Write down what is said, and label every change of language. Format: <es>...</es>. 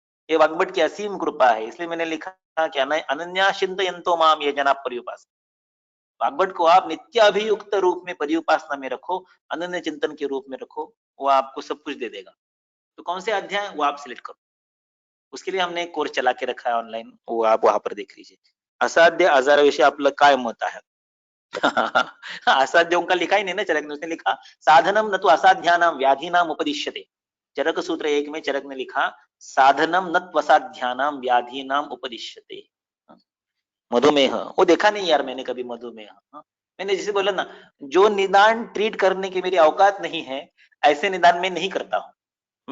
<hi>ये वाग्भट की असीम कृपा है, इसलिए मैंने लिखा कि</hi> <sa>अनन्या चिंतयन्तो माम ये जना पर्युपासना।</sa> <hi>वाग्भट को आप नित्याभियुक्त रूप में पर्युपासना में रखो, अनन्य चिंतन के रूप में रखो, वो आपको सब कुछ दे देगा। तो कौन से अध्याय वो आप सिलेक्ट करो, उसके लिए हमने एक कोर्स चला के रखा है ऑनलाइन, वो आप वहां पर देख लीजिए।</hi> <mr>असाध्य आजाराविषयी आपलं काय मत आहे?</mr> <hi>असाध्यों का लिखा ही नहीं ना चरक ने, उसने लिखा</hi> <sa>साधनम न तो असाध्यानाम व्याधिनाम उपदिश्यते।</sa> <hi>चरक सूत्र 1 में चरक ने लिखा</hi> <sa>साधनम न त्वसाध्यानाम व्याधिनाम उपदिश्यते।</sa> <hi>मधुमेह, वो देखा नहीं यार मैंने कभी मधुमेह। मैंने जैसे बोला ना, जो निदान ट्रीट करने की मेरी औकात नहीं है ऐसे निदान में नहीं करता हूं।</hi>